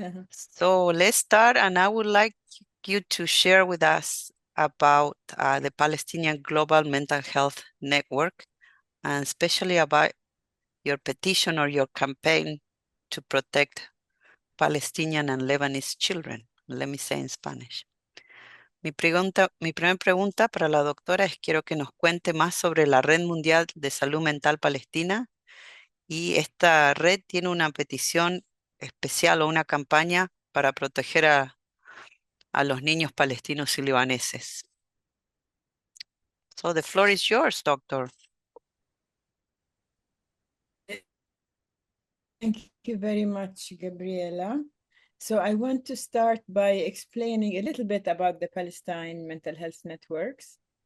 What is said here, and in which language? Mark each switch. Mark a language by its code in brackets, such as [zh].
[en] So let's start, and I would like you to share with us about the Palestinian Global Mental Health Network, and especially about your petition or your campaign to protect Palestinian and Lebanese children. Let me say in Spanish. [es] Mi primera pregunta para la doctora es: quiero que nos cuente más sobre la Red Mundial de Salud Mental Palestina, y esta red tiene una petición especial o una campaña para proteger a los niños palestinos y libaneses. [en] So the floor is yours, doctor. Thank you very much, Gabriela. So I want to start by explaining a little bit about the Palestine Mental Health Networks.